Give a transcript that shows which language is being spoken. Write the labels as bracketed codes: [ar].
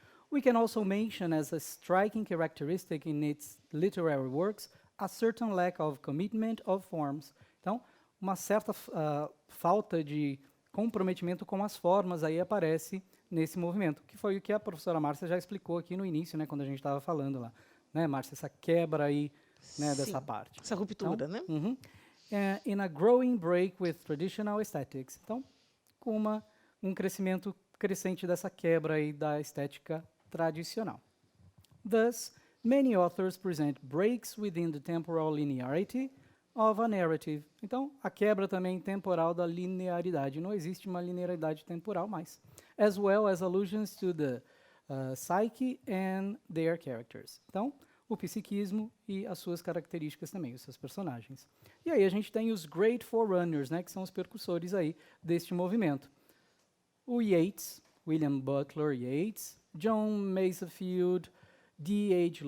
[en] We can also mention as a striking characteristic in its literary works a certain lack of commitment of forms. [pt] Então, uma certa falta de comprometimento com as formas aí aparece nesse movimento, que foi o que a professora Márcia já explicou aqui no início, né, quando a gente estava falando lá, né, Márcia, essa quebra aí, né, dessa parte. Essa ruptura, Então, né? [en] In a growing break with traditional aesthetics. [pt] Então, com um crescimento crescente dessa quebra aí da estética tradicional. [en] Thus, many authors present breaks within the temporal linearity of a narrative. [pt] Então, a quebra também temporal da linearidade. Não existe uma linearidade temporal mais. [en] As well as allusions to the psyche and their characters. [pt] Então, o psiquismo e as suas características também, os seus personagens. E aí a gente tem os Great Forerunners, né, que são os percussores aí deste movimento. O Yeats, William Butler Yeats, John Masefield, D.H.